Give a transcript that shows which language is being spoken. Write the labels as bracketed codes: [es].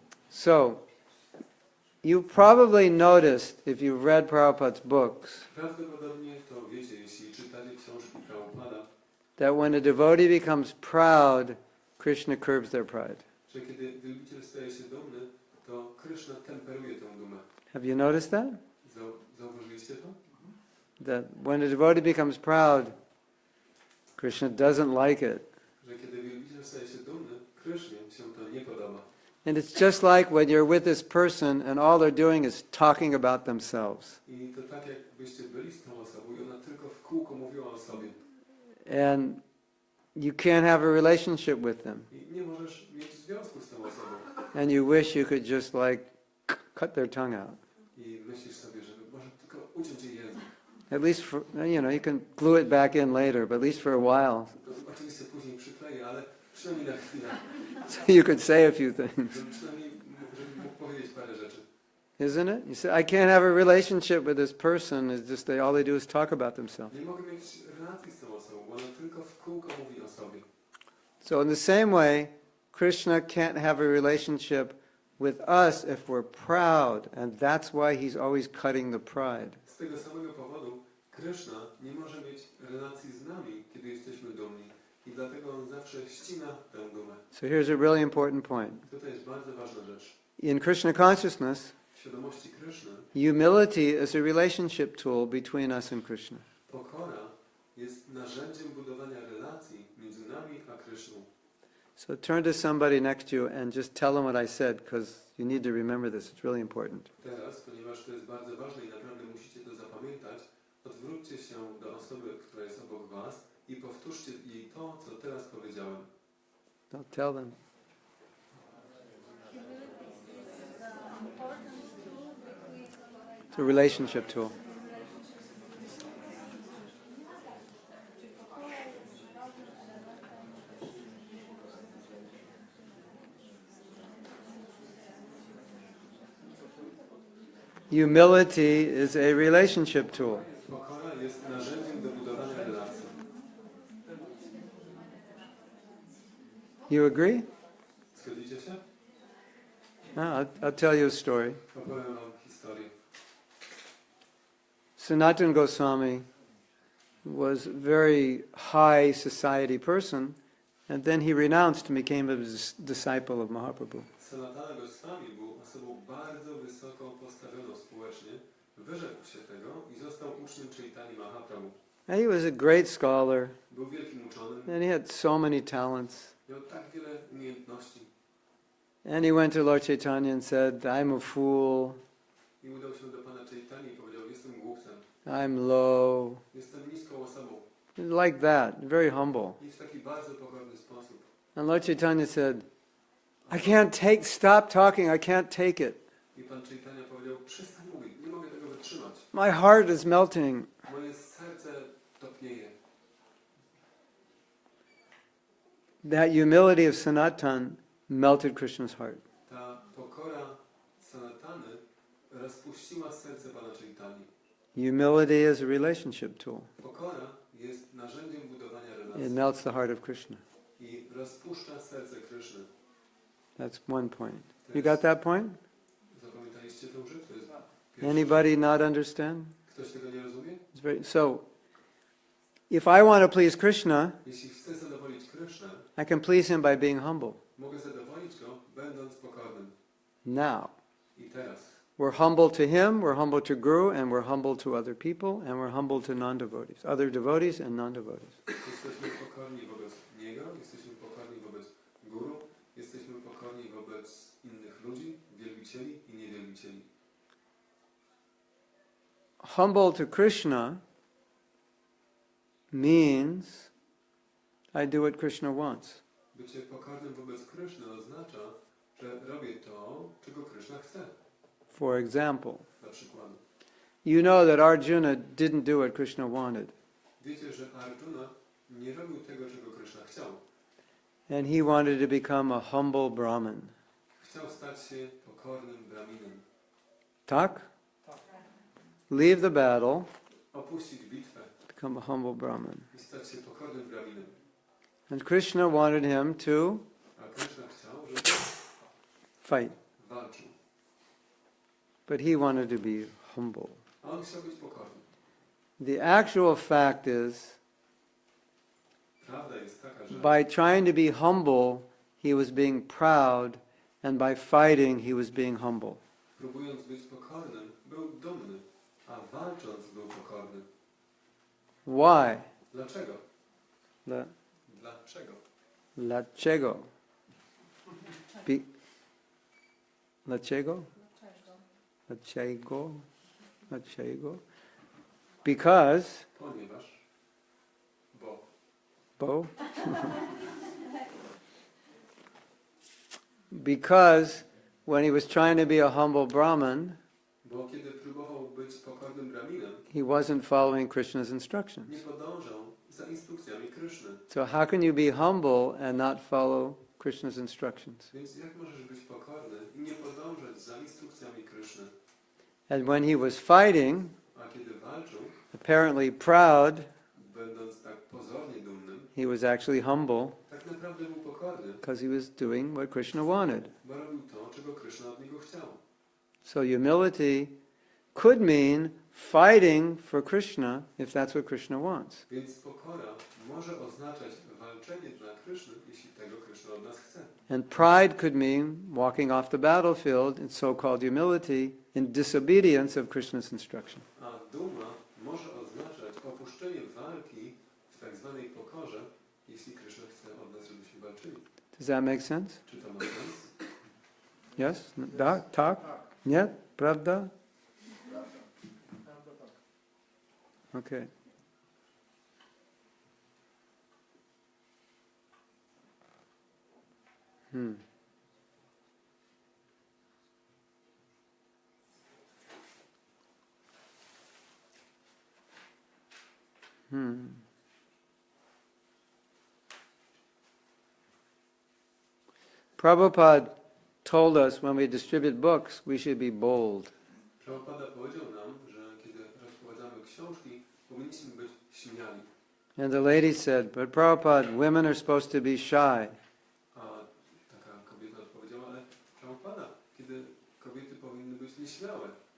[en] So, you probably noticed, if you've read Prabhupada's books, [pl] Prawdopodobnie to wiecie, jeśli czytacie książki Prabhupada, [en] that when a devotee becomes proud, Krishna curbs their pride. [pl] że kiedy wielbiciel staje się dumny, to Kryszna temperuje tę dumę. [en] Have you noticed that? [pl] Zauważyliście to? [en] That when a devotee becomes proud, Krishna doesn't like it. [pl] Że kiedy wielbiciel staje się dumny, Krysznie się to nie podoba. [en] And it's just like when you're with this person and all they're doing is talking about themselves. [pl] I to tak, jakbyście byli z tą osobą i ona tylko w kółko mówiła o sobie. [en] And you can't have a relationship with them. [pl] I nie możesz mieć związku z tą osobą. [en] And you wish you could just like cut their tongue out. [pl] I myślisz sobie, żeby może tylko uciąć jej język. [en] At least for, you can glue it back in later, but at least for a while. [pl] To oczywiście później przykleję, ale przynajmniej na chwilę. [en] So you could say a few things. [pl] Żeby przynajmniej żeby mógł powiedzieć parę rzeczy. [en] Isn't it? You say, I can't have a relationship with this person. It's just all they do is talk about themselves. [pl] Nie mogę mieć relacji z tą osobą, bo ona tylko w kółko mówi o sobie. [en] So in the same way, Krishna can't have a relationship with us if we're proud, and that's why he's always cutting the pride. [pl] Z tego samego powodu Kryszna nie może mieć relacji z nami, kiedy jesteśmy dumni. I dlatego on zawsze ścina tę dumę. [en] So here's a really important point. [pl] Tutaj jest bardzo ważna rzecz. [en] In Krishna consciousness, [pl] W świadomości Kryszny [en] humility is a relationship tool between us and Krishna. [pl] pokora jest narzędziem budowania relacji między nami a Kryszną. [en] So turn to somebody next to you and just tell them what I said, because you need to remember this. It's really important. [pl] Teraz, ponieważ to jest bardzo ważne i naprawdę musicie to zapamiętać, odwróćcie się do osoby, która jest obok was i powtórzcie jej to, co teraz powiedziałem. [en] Don't tell them. It's a relationship tool. Humility is a relationship tool. [pl] Pokora jest narzędziem do budowania relacji. [en] You agree? [pl] Zgodzicie się? [en] I'll tell you a story. [pl] Opowiem wam historię. [en] Sanatana Goswami was a very high society person, and then he renounced and became a disciple of Mahaprabhu. [pl] Sanatana Goswami był osobą bardzo wysoko postawioną społecznie, wyrzekł się tego i został uczniem Chaitanya Mahaprabhu. [en] And he was a great scholar, [pl] Był wielkim uczonym, [en] and he had so many talents. [pl] miał tak wiele umiejętności. [en] And he went to Lord Chaitanya and said, I'm a fool, [pl] I udał się do Pana Chaitanya i powiedział, jestem głupcem, [en] I'm low. [pl] jestem niską osobą. [en] Like that, very humble. [pl] I w taki bardzo pokorny sposób. [en] And Lord Chaitanya said, stop talking, I can't take it. [pl] I Pan Chaitanya powiedział, przestań mówić, nie mogę tego wytrzymać. [en] My heart is melting. [pl] Moje serce topnieje. [en] That humility of Sanatan melted Krishna's heart. [pl] Ta pokora Sanatany rozpuściła serce Pana Chaitanya. [en] Humility is a relationship tool. [pl] Pokora jest narzędziem budowania [en] It [pl] relacji [en] melts the heart of Krishna. [pl] i rozpuszcza serce Kryszny. [en] That's one point. You got that point? [pl] Zapamiętaliście tę rzecz? To jest pierwszy. [en] Anybody not understand? [pl] Ktoś tego nie rozumie? [en] So, if I want to please Krishna, [pl] Jeśli chcę zadowolić Krysznę, [en] I can please him by being humble. [pl] mogę zadowolić go, będąc pokornym. [en] Now, [pl] I teraz. [en] we're humble to him, we're humble to Guru, and we're humble to other people, and we're humble to non-devotees, other devotees and non-devotees. [pl] Jesteśmy pokorni wobec Niego, jesteśmy pokorni wobec Guru, jesteśmy pokorni wobec innych ludzi, wielbicieli i niewielbicieli. [en] Humble to Krishna means I do what Krishna wants. [pl] Bycie pokornym wobec Kryszny oznacza, że robię to, czego Kryszna chce. [en] For example, [pl] Na przykład, [en] you know that Arjuna didn't do what Krishna wanted, [pl] wiecie, że Arjuna nie robił tego, czego Kryszna chciał. [en] and he wanted to become a humble Brahmin. [pl] Chciał stać się pokornym Brahminem. Tak? [en] Leave the battle, [pl] Opuścić bitwę [en] become a humble Brahmin. [pl] i stać się pokornym Brahminem. [en] And Krishna wanted him to [pl] A Kryszna chciał, żeby [en] fight, [pl] walczył. [en] but he wanted to be humble. [pl] A on chciał być pokorny. [en] The actual fact is, [pl] Prawda jest taka, że [en] by trying to be humble, he was being proud, and by fighting, he was being humble. [pl] próbując być pokornym, był dumny, a walcząc był pokorny. [en] Why? [pl] Dlaczego? La- Dlaczego? Dlaczego? Dlaczego? Dlaczego? Dlaczego? [en] Because, [pl] Ponieważ, Bo? [en] Because when he was trying to be a humble Brahmin, [pl] bo kiedy próbował być pokornym Brahminem, [en] he wasn't following Krishna's instructions. [pl] nie podążał za instrukcjami Kryszny. [en] So how can you be humble and not follow Krishna's instructions? [pl] Więc jak możesz być pokorny i nie podążać za instrukcjami Kryszny? [en] And when he was fighting, [pl] A kiedy walczył, [en] apparently proud, [pl] będąc tak pozornie dumnym, [en] he was actually humble [pl] tak naprawdę był pokorny, [en] because he was doing what Krishna wanted. [pl] bo robił to, czego Kryszna od niego chciał. [en] So humility could mean fighting for Krishna if that's what Krishna wants. [pl] Więc pokora może oznaczać walczenie dla Kryszny, jeśli tego Kryszna od nas chce. [en] And pride could mean walking off the battlefield in so-called humility in disobedience of Krishna's instruction. [pl] A duma może oznaczać opuszczenie walki w tak zwanej pokorze, jeśli Kryszna chce od nas, żebyśmy walczyli. [en] Does that make sense? [pl] Czy to ma sens? [en] Yes? [pl] Tak? Tak? Nie? Prawda? [en] Okay. Prabhupada told us when we distribute books, we should be bold. [pl] Prabhupada powiedział nam, że kiedy rozprowadzamy książki, powinniśmy być śmiali. [en] And the lady said, but Prabhupada, women are supposed to be shy. [pl] A taka kobieta odpowiedziała, ale Prabhupada, kiedy kobiety powinny być nieśmiałe.